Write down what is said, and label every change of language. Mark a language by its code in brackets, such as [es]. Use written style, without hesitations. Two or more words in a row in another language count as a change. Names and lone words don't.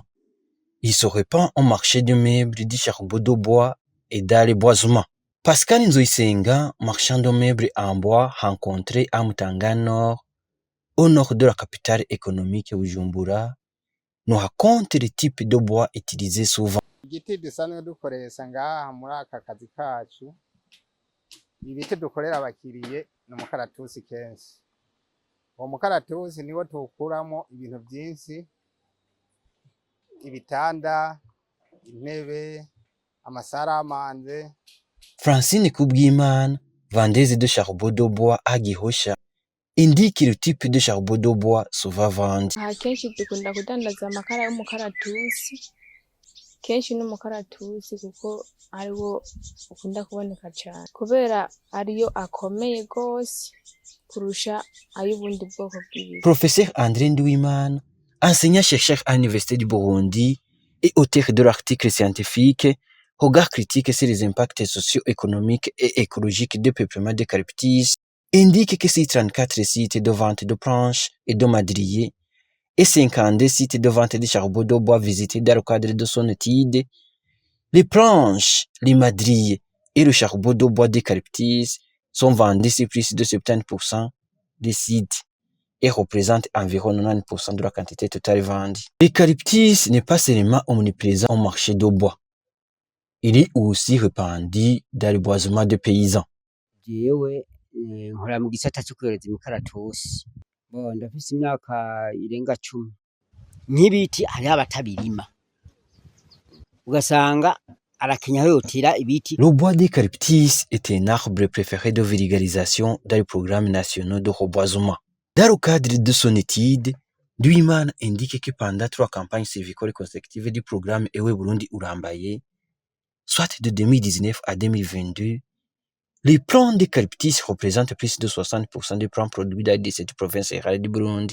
[fr] Il se répand au marché de meubles, du charbon de bois et dans les boisements. Pascal Nzoisenga, marchand de meubles en bois, rencontré à Mutanga Nord, au nord de la capitale économique Bujumbura, nous raconte les types de bois utilisés souvent. [rn] Igiti dusanzwe dukoresha ngaha muri aka kazi kacu, ibiti dukorera abakiriye ni umukaratusi kenshi. Uwo mukaratusi niwo tuwukuramo ibintu byinshi, ibitanda, intebe, amasaramanze. [fr] Francine Kubwimana, vendeuse de charbon de bois à Gihosha, indique le type de charbon de bois souvent vendu. [rn] Kenshi dukunda kudandaza amakara y'umukaratusi, kenshi n'umukaratusi kuko ariwo ukunda kuboneka cyane kubera ariyo akomeye gose kurusha ay'ubundi bwoko bw'ibiti. [fr] Professeur André Nduwimana, enseignant-chercheur à l'Université du Burundi et auteur de l'article scientifique Regard critique sur les impacts socio-économiques et écologiques du peuplement d'eucalyptus, indique que ces 34 sites de vente de planches et de madriers et 52 sites de vente de charbon de bois visités dans le cadre de son étude, les planches, les madriers et le charbon de bois d'eucalyptus sont vendus sur plus de 70% des sites et représentent environ 90% de la quantité totale vendue. L'eucalyptus n'est pas seulement omniprésent au marché de bois. Il est aussi répandu dans le boisement de paysans. [rn] Jewe nkora mu gisata cyo kwereza imikaratusi. Ndafise imyaka irenga 10. Nk'ibiti hari abatabirima. Ugasanga arakenya yotira ibiti. [fr] Le bois d'eucalyptus est un arbre préféré de vulgarisation dans les programmes nationaux de reboisement. Dans le cadre de son étude, Nduwimana indique que pendant 3 campagnes civicoles consécutives du programme Ewe Burundi Urambaye, soit de 2019 à 2022, les plants d'eucalyptus représentent plus de 60% des plants produits dans 17 provinces rurales du Burundi.